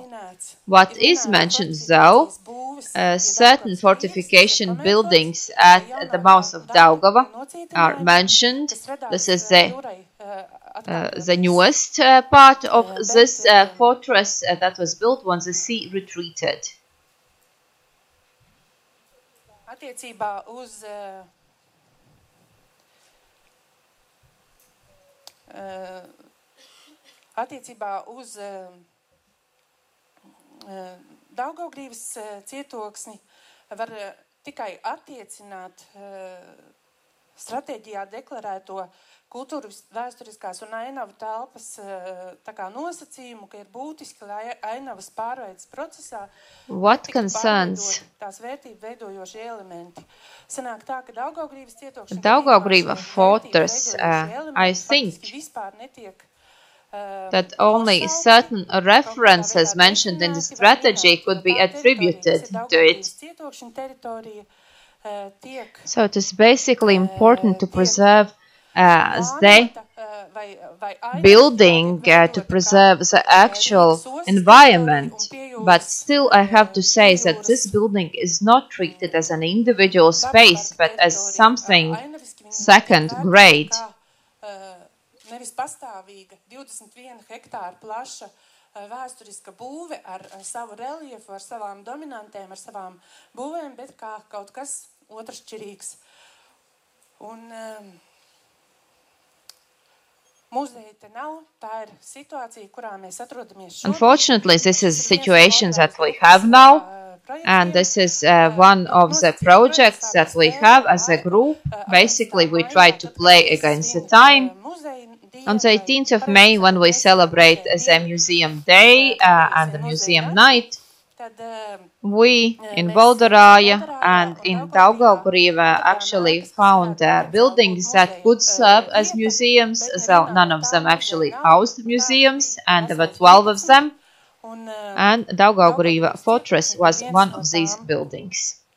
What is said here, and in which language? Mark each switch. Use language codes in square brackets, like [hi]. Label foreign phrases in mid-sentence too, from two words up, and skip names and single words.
[en] What is mentioned, though, certain fortification buildings at the mouth of Daugava are mentioned. This is the newest part of this fortress that was built when the sea retreated. [lv] Daugavgrivas cietoksni var tikai attiecināt stratēģijā deklarēto kultūras vēsturiskās un ainavu telpas tā kā nosacījumu, ka ir būtiski, lai ainavas pārveidas procesā [en] What concerns [lv] tās vērtību veidojošie elementi. Sanāk tā, ka Daugavgrivas cietokšņi [en] Daugavgriva fortress, I think [lv] vispār netiek [en] that only certain references mentioned in the strategy could be attributed to it. So it is basically important to preserve the building, to preserve the actual environment. But still I have to say that this building is not treated as an individual space, but as something second grade. [lv] Nevis pastāvīga 21 hektāru plaša vēsturiska būve ar savu reliefu, ar savām dominantēm, ar savām būvēm, bet kā kaut kas otršķirīgs. Un muzeja te nav, tā ir situācija, kurā mēs atrodamies šobrīd. [en] Unfortunately, this is a situation that we have now, and this is one of the projects that we have as a group. Basically, we try to play against the time. On the 18th of May, when we celebrate the Museum Day and the Museum Night, we in Bolderaja and in Daugavgriva actually found buildings that could serve as museums, though none of them actually housed museums, and there were 12 of them, and Daugavgriva Fortress was one of these buildings.